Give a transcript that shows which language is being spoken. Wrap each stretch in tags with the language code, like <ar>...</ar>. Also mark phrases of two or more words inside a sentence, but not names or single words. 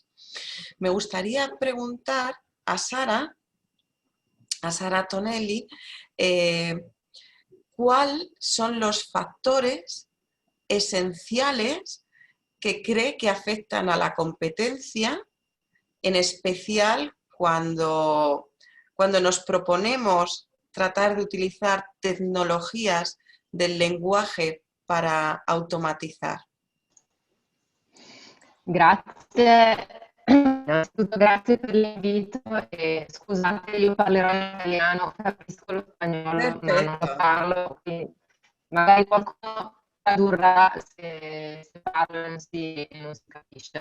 <es>Me gustaría preguntar a Sara Tonelli, ¿cuáles son los factores esenciales que cree que afectan a la competencia, en especial cuando nos proponemos tratar de utilizar tecnologías del lenguaje para automatizar?</es> <it>Grazie, innanzitutto grazie per l'invito e scusate, io parlerò in italiano, capisco lo spagnolo, ma non lo parlo, quindi magari qualcuno tradurrà se parlo e non si capisce</it>